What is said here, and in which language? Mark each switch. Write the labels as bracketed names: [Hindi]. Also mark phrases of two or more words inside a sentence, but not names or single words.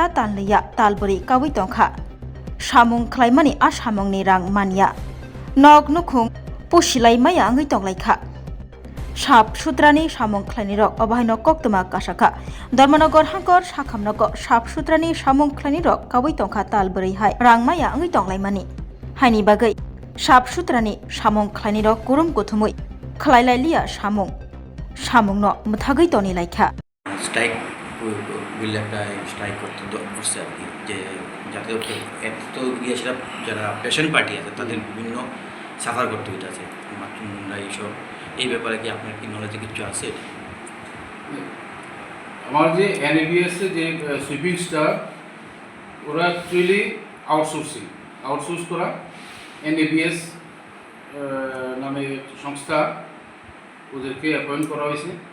[Kok Borok] तालनैया तालबरी कावी तंखा सामुं ख्लायमानि आ सामुंनि रांमानिया नग नुखुं पुसिलायमाया आङै तंलायखा साफ सुथ्रानि सामुं ख्लायनाय रक अबाहायनो कक्तमा कासाखा धर्मनगर हांकर साखामनगर साफ सुथ्रानि सामुं ख्लायनाय रक कावी तंखा तालबरी हाय रांमाया आङै तंलायमानि हायनि बागै साफ सुथ्रानि सामुं ख्लायनाय रक गुरुम गुथुमै ख्लायलायलिया सामुंनो मुथागै तनि लायखा [Bangla] স্ট্রাইক বিল একটা স্ট্রাইক করতে করছে আর কি, যে যাতে এত গিয়েছিলাম যারা [English] patient party [Bangla] আছে তাদের বিভিন্ন সাফার করতে হইতেছে বাথরুম এইসব। এই ব্যাপারে কি আপনার কি নলেজে কিছু আছে? আমার যে এনএবিএস যে সুইপিং স্টার ওরা [English] actually outsource [Bangla] করা এনএবিএস নামে সংস্থা ওদেরকে অ্যাপয়েন্ট করা হয়েছে।